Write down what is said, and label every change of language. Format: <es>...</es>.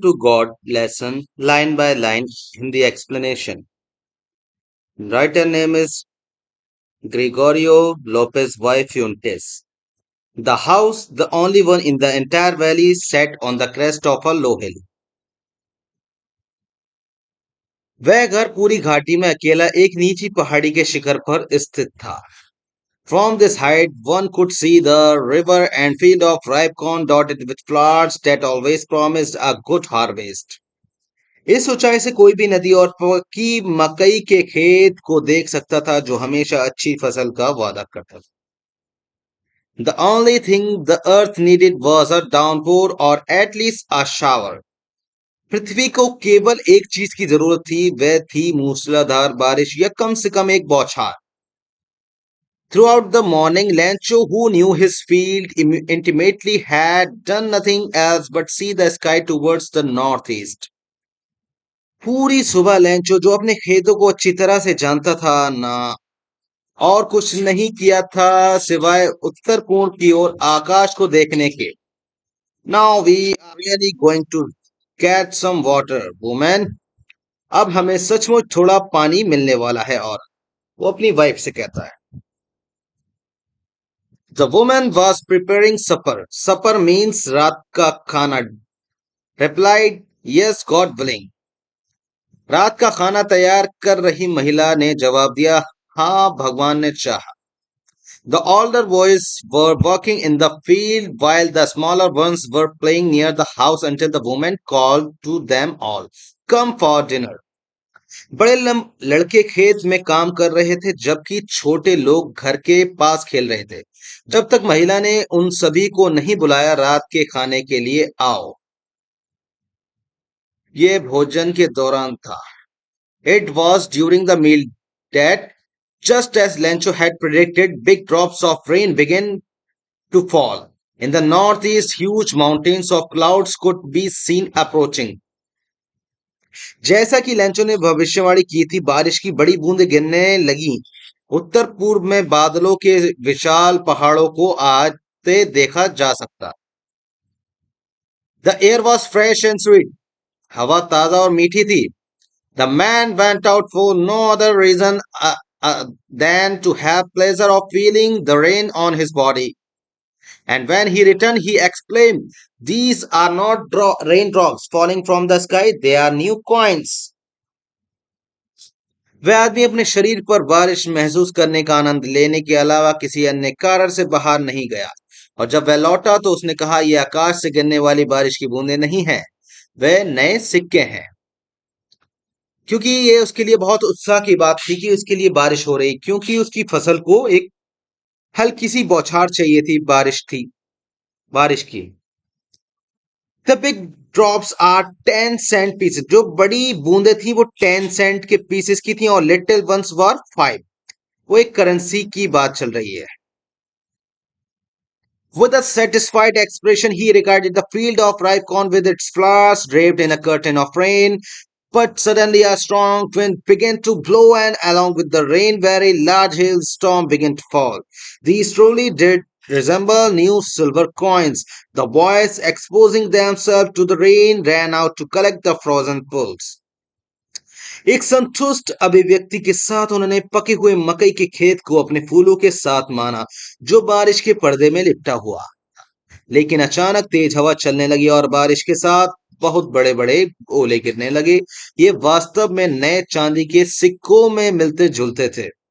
<en>to God lesson line by line in the explanation. Writer name is Gregorio Lopez y Fuentes. The house, the only one in the entire valley, set on the crest of a low hill.</en> <hi>वह घर पूरी घाटी में अकेला एक नीची पहाड़ी के शिखर पर स्थित था.</hi> <en>From this height, one could see the river and field of ripe corn dotted with flowers that always promised a good harvest.</en> <hi>इस ऊंचाई से कोई भी नदी और पक्की मकई के खेत को देख सकता था जो हमेशा अच्छी फसल का वादा करता था.</hi> <en>The only thing the earth needed was a downpour or at least a shower.</en> <hi>पृथ्वी को केवल एक चीज की जरूरत थी, वह थी मूसलाधार बारिश या कम से कम एक बौछार.</hi> <en>Throughout the morning, Lancho, who knew his field intimately, had done nothing else but see the sky towards the northeast.</en> <hi>पूरी सुबह लेंचो, जो अपने खेतों को अच्छी तरह से जानता था, ना और कुछ नहीं किया था सिवाय उत्तर कोण की ओर आकाश को देखने के.</hi> <en>Now we are really going to get some water women.</en> <hi>अब हमें सचमुच थोड़ा पानी मिलने वाला है. और वो अपनी वाइफ से कहता है.</hi> <en>The women was preparing supper. Supper means</en> <hi>रात का खाना.</hi> <en>Replied, yes God willing.</en> <hi>रात का खाना तैयार कर रही महिला ने जवाब दिया, हाँ भगवान ने चाहा.</hi> <en>The older boys were working in the field while the smaller ones were playing near the house until the woman called to them all, come for dinner.</en> <hi>बड़े लड़के खेत में काम कर रहे थे जबकि छोटे लोग घर के पास खेल रहे थे. जब तक महिला ने उन सभी को नहीं बुलाया, रात के खाने के लिए आओ. ये भोजन के दौरान था.</hi> <en>It was during the meal that, just as Lencho had predicted, big drops of rain began to fall. In the northeast, huge mountains of clouds could be seen approaching.</en> <hi>जैसा कि लेंचो ने भविष्यवाणी की थी, बारिश की बड़ी बूंदें गिरने लगी. उत्तर पूर्व में बादलों के विशाल पहाड़ों को आते देखा जा सकता.</hi> <en>The air was fresh and sweet.</en> <hi>हवा ताजा और मीठी थी.</hi> <en>The man went out for no other reason than to have pleasure of feeling the rain on his body. And when he returned, he exclaimed, "These are not raindrops falling from the sky; they are new coins."</en> <hi>वह आदमी अपने शरीर पर बारिश महसूस करने का आनंद लेने के अलावा किसी अन्य कारण से बाहर नहीं गया. और जब वह लौटा तो उसने कहा, यह आकाश से गिरने वाली बारिश की बूंदें नहीं हैं, वे नए सिक्के हैं. क्योंकि ये उसके लिए बहुत उत्साह की बात थी कि उसके लिए बारिश हो रही, क्योंकि उसकी फसल को एक हल्की सी बौछार चाहिए थी. बारिश की.</hi> <en>The big drops are 10 cent pieces.</en> <hi>जो बड़ी बूंदें थी वो 10 सेंट के पीसेस की थी और</hi> <en>Little ones were 5.</en> <hi>वो एक करेंसी की बात चल रही है.</hi> <en>With a satisfied expression, he regarded the field of ripe corn with its flowers draped in a curtain of rain. But suddenly a strong wind began to blow, and along with the rain, very large hailstorm began to fall. These truly did resemble new silver coins. The boys, exposing themselves to the rain, ran out to collect the frozen pulls.</en> <hi>एक संतुष्ट अभिव्यक्ति के साथ उन्होंने पके हुए मकई के खेत को अपने फूलों के साथ माना, जो बारिश के पर्दे में लिपटा हुआ. लेकिन अचानक तेज हवा चलने लगी और बारिश के साथ बहुत बड़े बड़े ओले गिरने लगे. ये वास्तव में नए चांदी के सिक्कों में मिलते जुलते थे.</hi>